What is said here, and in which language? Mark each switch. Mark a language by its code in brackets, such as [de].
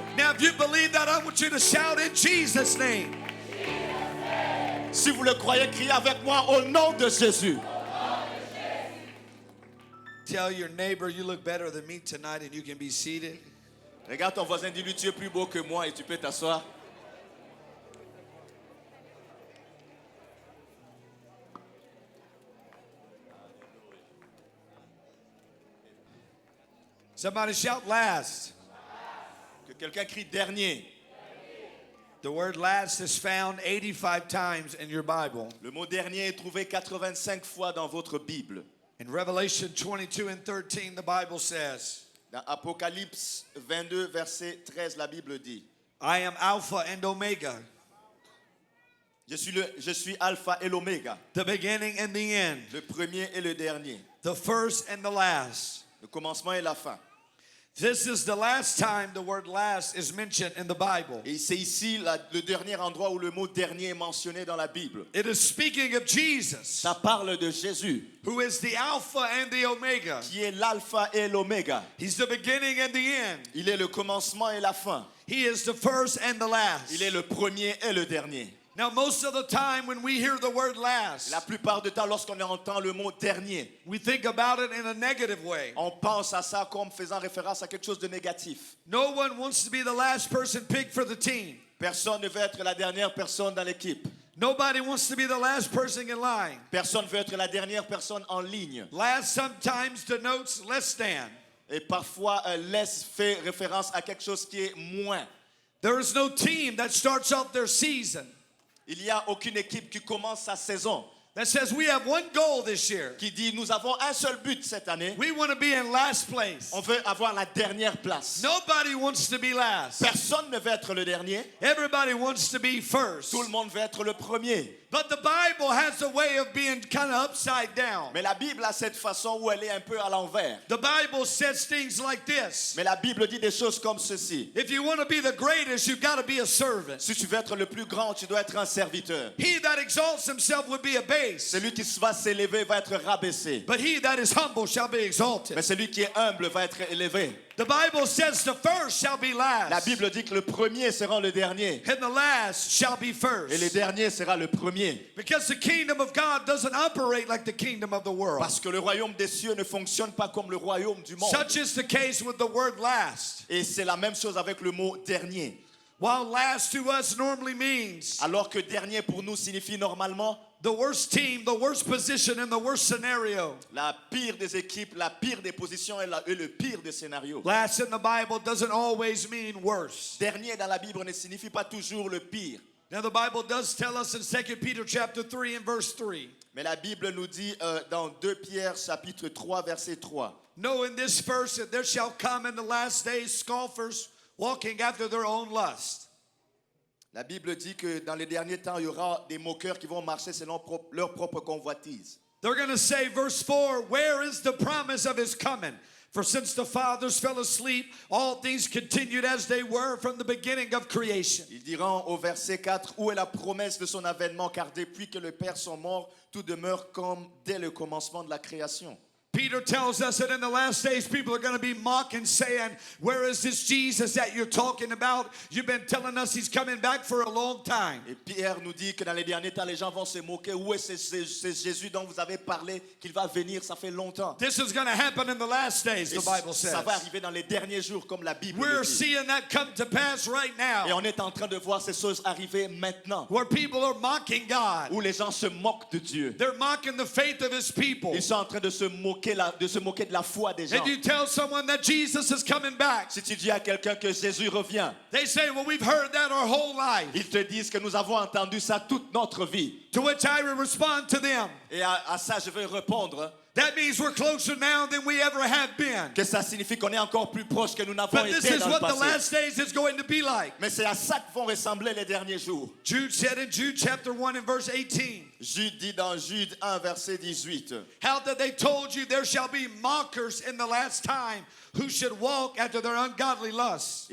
[en] Now, if you believe that, I want you to shout in Jesus' name. [fr] Si vous le croyez, criez avec moi au nom de Jésus. [en] Tell your neighbor you look better than me tonight and you can be seated. [fr] Regarde ton voisin, dis-lui tu es plus beau que moi et tu peux t'asseoir. [en] Somebody shout last. [fr] Que quelqu'un crie dernier. [en] The word last is found 85 times in your Bible. [fr] Le mot dernier est trouvé 85 fois dans votre Bible. [en] In Revelation 22 and 13, the Bible says, [fr] Dans Apocalypse 22, verset 13, la Bible dit, [en] I am Alpha and Omega, [fr] je suis Alpha et l'Oméga, [en] the beginning and the end, [fr] le premier et le dernier, [en] the first and the last. [fr] le commencement et la fin. [en] This is the last time the word last is mentioned in the Bible. [fr] Et c'est ici le dernier endroit où le mot dernier est mentionné dans la Bible. [en] It is speaking of Jesus, [fr] Ça parle de Jésus, [en] who is the Alpha and the Omega. [fr] qui est l'Alpha et l'Oméga. [en] He's the beginning and the end. [fr] Il est le commencement et la fin. [en] He is the first and the last. [fr] Il est le premier et le dernier. [en] Now, most of the time when we hear the word last, [fr] La plupart du temps, lorsqu'on entend le mot dernier, [en] we think about it in a negative way. [fr] on pense à ça comme faisant référence à quelque chose de négatif. [en] No one wants to be the last person picked for the team. [fr] Personne ne veut être la dernière personne dans l'équipe. [en] Nobody wants to be the last person in line. [fr] Personne ne veut être la dernière personne en ligne. [en] Last sometimes denotes less than. [fr] Et parfois, laisse fait référence à quelque chose qui est moins. [en] There is no team that starts off their season [fr] Il n'y a aucune équipe qui commence sa saison [en] that says we have one goal this year. [fr] qui dit nous avons un seul but cette année. [en] We want to be in last place. [fr] On veut avoir la dernière place. [en] Nobody wants to be last. [fr] Personne ne veut être le dernier. [en] Everybody wants to be first. [fr] Tout le monde veut être le premier. [en] But the Bible has a way of being kind of upside down. [fr] Mais la Bible a cette façon où elle est un peu à l'envers. [en] The Bible says things like this. [fr] Mais la Bible dit des choses comme ceci. [en] If you want to be the greatest, you've got to be a servant. [fr] Si tu veux être le plus grand, tu dois être un serviteur. [en] He that exalts himself will be abased, [fr] Celui qui va s'élever va être rabaissé. but he that is humble shall be exalted. Mais celui qui est humble va être élevé. [en] The Bible says the first shall be [fr] La [en] last, [fr] Bible dit que le premier sera le dernier. [en] and the last shall be [fr] Et le [en] first. [fr] dernier sera le premier. [en] Because the kingdom of God doesn't operate like the kingdom of the world. [fr] Parce que le royaume des cieux ne fonctionne pas comme le royaume du monde. [en] Such is the case with the word last. [fr] Et c'est la même chose avec le mot dernier. [en] While last to us normally means [fr] Alors que dernier pour nous signifie normalement [en] the worst team, the worst position, and the worst scenario. [fr] la pire des équipes, la pire des positions et le pire des scénarios. [en] Last in the Bible doesn't always mean worse. [fr] Dernier dans la Bible ne signifie pas toujours le pire. [en] Now the Bible does tell us in 2 Peter chapter 3 and verse 3. [fr] Mais la Bible nous dit dans 2 Pierre chapitre 3 verset 3. [en] Know in this verse that there shall come in the last days scoffers walking after their own lust. [fr] La Bible dit que dans les derniers temps, il y aura des moqueurs qui vont marcher selon leur propre convoitise. [en] They're going to say, verse 4, where is the promise of his coming? For since the fathers fell asleep, all things continued as they were from the beginning of creation. [fr] Ils diront au verset 4, où est la promesse de son avènement? Car depuis que les pères sont morts, tout demeure comme dès le commencement de la création. [en] Peter tells us that in the last days people are going to be mocking, saying, where is this Jesus that you're talking about? You've been telling us he's coming back for a long time. [fr] Et Pierre nous dit que dans les derniers temps, les gens vont se moquer. Où est ce Jésus dont vous avez parlé, qu'il va venir, ça fait longtemps. [en] This is going to happen in the last days, [fr] Et [en] the Bible [fr] ça [en] says. [fr] va arriver dans les derniers jours, comme la Bible [en] We're [fr] le dit. [en] seeing that come to pass right [fr] Et [en] now, [fr] on est en train de voir ces choses arriver maintenant, [en] where people are mocking God. [fr] où les gens se moquent de Dieu. [en] They're mocking the faith of his people. [fr] Ils sont en train de se moquer de la foi des gens. [en] And you tell someone that Jesus is coming back, [fr] Si tu dis à quelqu'un que Jésus revient, [en] they say, well, we've heard that our whole life. [fr] ils te disent que nous avons entendu ça toute notre vie. [en] To which I will respond to them, [fr] Et à ça, je vais répondre [en] that means we're closer now than we ever have been. [fr] que ça signifie qu'on est encore plus proche que nous n'avons [en] But this [fr] été [en] is [fr] dans le [en] what the [fr] passé. [en] last days is going to be like. [fr] Mais c'est à ça que vont ressembler les derniers jours. [en] Jude said in Jude chapter 1 and verse 18, [fr] Jude dit dans Jude 1, verset 18, [en] how that they told you there shall be mockers in the last time who should walk after their ungodly lusts.